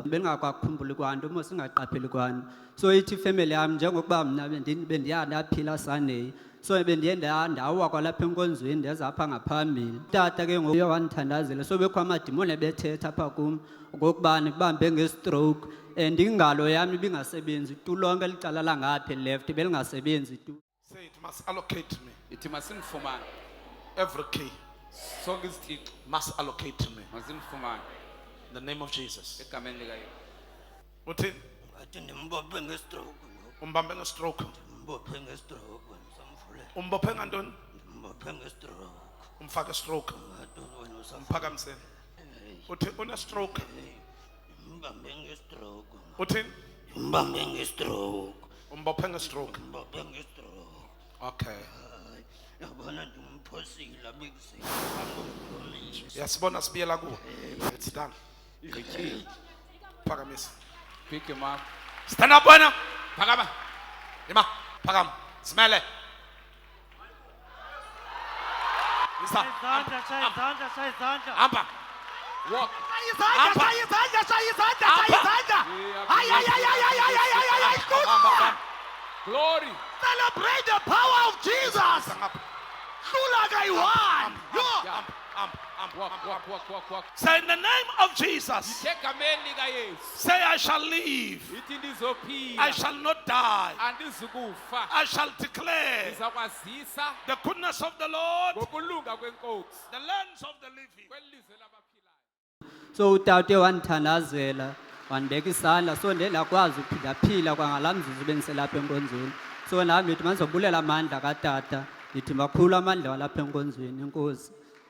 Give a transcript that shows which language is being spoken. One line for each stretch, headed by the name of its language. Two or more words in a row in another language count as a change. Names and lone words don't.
Xhosa: Bendingakakhumbuli kwanto mos singaqapheli kwanto. So ithi family yami njengokuba mna bendiya ndaphila Sunday. So bendiye ndawa kwalapha enkonzweni ndeza apha ngaphambili. Tata ke ngoku wandithandazela so bekho amadimoni ebethetha apha kum ukubana kubambe nge-stroke and ingalo yami ibingasebenzi tu lonke licala langapha left belingasebenzi tu.
English: Say it must allocate me.
Xhosa: Ithi masingifumane.
English: Every key
Xhosa: Sonke izithixo
English: must allocate to me.
Xhosa: masingifumane
English: In the name of Jesus.
Xhosa: egameni lika Yesu. Uthini? Ngathi ndimbophe nge-stroke Umbambe nge-stroke. ndimbophe nge-stroke samvule Umbophe ngantoni? ndimbophe nge-stroke Umfake stroke. ngathi wena usamvule Phakamiseni. Uthi une stroke. ndimbambe nge-stroke Uthini? ndimbambe nge-stroke Umbophe nge-stroke. ndimbophe nge-stroke Okay. hayi yabona ndimphosile abekisile Yasibona sibiyela kuwe.
English: It's done.
Xhosa: Igqityiwe. Phakamisa.
English: Pick him up. Stand up
Xhosa: wena. Phakama. Ima, phakama. Smile. Isa. Hamba.
English: Walk. Glory. Celebrate the power of Jesus.
Xhosa: Hamba.
English: Walk. Say in the name of Jesus.
Xhosa: Egameni lika Yesu.
English: Say I shall live.
Xhosa: Ithi ndizophila.
English: I shall not die.
Xhosa: Andizukufa.
English: I shall declare
Xhosa: Ndizakwazisa
English: the goodness of the Lord,
Xhosa: ngokulunga kwenkosi.
English: the lands of the living.
Xhosa: Kwelizwe labaphilayo. So utate wandithandazela wandibeka isandla so ndendakwazi uphindaphila kwangala mzuzu bendiselapha enkonzweni. So nami ndithi mandizobulela amandla katata ndithi makhulu amandla walapha enkonzweni enkosi.